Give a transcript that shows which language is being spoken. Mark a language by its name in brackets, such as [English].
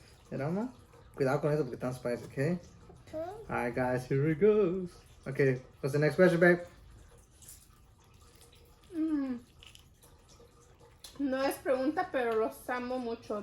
[Spanish] Cuidado con eso porque están spicy, okay? [English] Alright, guys, here it goes. Okay, what's the next question, babe? [Spanish] No es pregunta, pero los amo mucho.